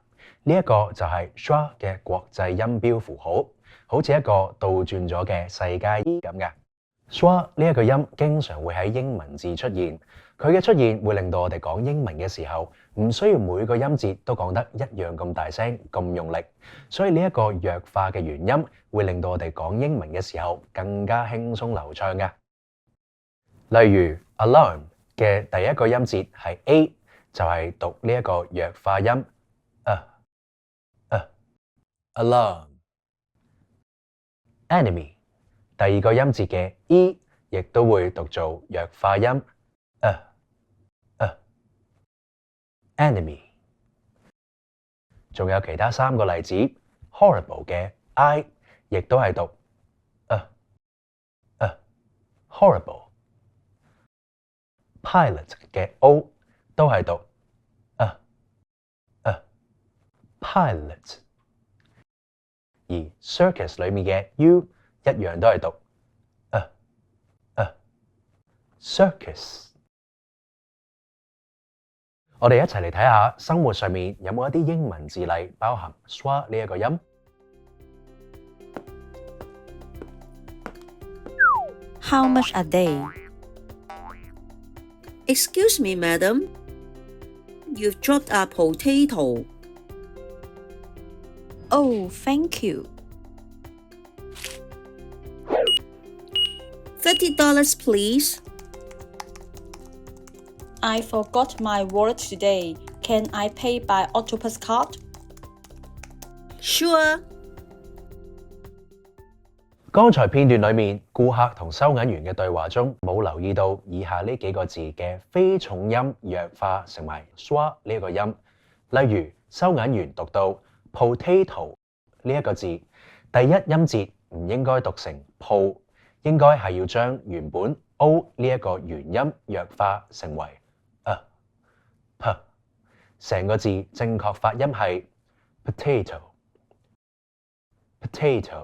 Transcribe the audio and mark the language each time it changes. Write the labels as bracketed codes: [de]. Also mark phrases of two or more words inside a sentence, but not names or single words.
[yue] 呢一個就係 schwa 嘅國際音標符號，好似一個倒轉咗嘅世界儀咁嘅。schwa 呢一個音經常會喺英文字出現，佢嘅出現會令到我哋講英文嘅時候，唔需要每個音節都講得一樣咁大聲、咁用力，所以呢一個弱化嘅元音會令到我哋講英文嘅時候更加輕鬆流暢嘅。例如 alarm 嘅第一個音節係 A， 就係讀呢一個弱化音 alarm。 enemy 第二個音節嘅 E 亦都會讀做弱化音enemy。仲有其他3個例子， horrible 嘅 I 亦都係讀 horrible。 pilot 嘅 O 都係讀pilot。而 circus 裏面嘅 U 一樣都係讀circus。我哋一齊嚟睇下生活上面有冇一啲英文字例包含 schwa 呢一個音。 [en] How much a day? Excuse me, madam. You've dropped a potato. Oh, thank you. $30, please. I forgot my wallet today. Can I pay by Octopus card? Sure. [yue] 剛才片段裏面，顧客同收銀員嘅對話中冇留意到以下呢幾個字嘅非重音弱化成為 schwa 呢一個音。例如收銀員讀到 potato 呢一個字，第一音節唔應該讀成 po， 應該係要將原本 O 呢一個元音弱化成為p，成個字正確發音係 potato。